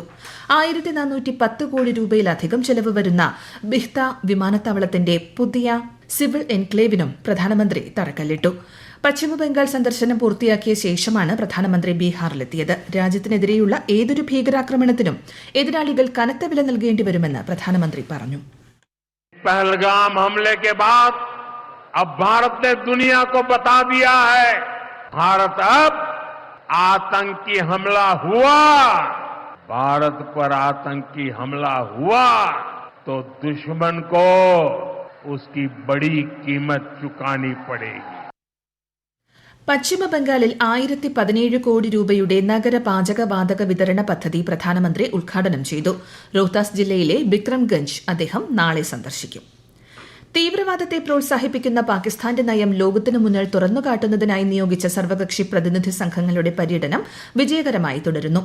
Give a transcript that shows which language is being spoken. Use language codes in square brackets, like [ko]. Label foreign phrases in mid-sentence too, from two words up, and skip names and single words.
[ml] 1410 കോടി രൂപയിലധികം ചെലവ് വരുന്ന ബിഹ്ത വിമാനത്താവളത്തിന്റെ പുതിയ സിവിൽ എൻക്ലേവിനും പ്രധാനമന്ത്രി തറക്കല്ലിട്ടു. പശ്ചിമബംഗാൾ സന്ദർശനം പൂർത്തിയാക്കിയ ശേഷമാണ് പ്രധാനമന്ത്രി ബീഹാറിലെത്തിയത്. രാജ്യത്തിനെതിരെയുള്ള ഏതൊരു ഭീകരാക്രമണത്തിനും എതിരാളികൾ കനത്ത വില നൽകേണ്ടി വരുമെന്ന് പ്രധാനമന്ത്രി പറഞ്ഞു. [hi] अब भारत ने दुनिया को बता दिया है, भारत अब आतंकी हमला हुआ, भारत पर आतंकी हमला हुआ तो दुश्मन को उसकी बड़ी कीमत चुकानी पड़ेगी. [ml] പശ്ചിമബംഗാളിൽ 1017 കോടി രൂപയുടെ നഗര പാചകവാതക വിതരണ പദ്ധതി പ്രധാനമന്ത്രി ഉദ്ഘാടനം ചെയ്തു. റോഹ്താസ് ജില്ലയിലെ ബിക്രംഗഞ്ച് അദ്ദേഹം നാളെ സന്ദർശിക്കും. തീവ്രവാദത്തെ പ്രോത്സാഹിപ്പിക്കുന്ന പാകിസ്ഥാന്റെ നയം ലോകത്തിനു മുന്നിൽ തുറന്നുകാട്ടുന്നതിനായി നിയോഗിച്ച സർവകക്ഷി പ്രതിനിധി സംഘങ്ങളുടെ പര്യടനം വിജയകരമായി തുടരുന്നു.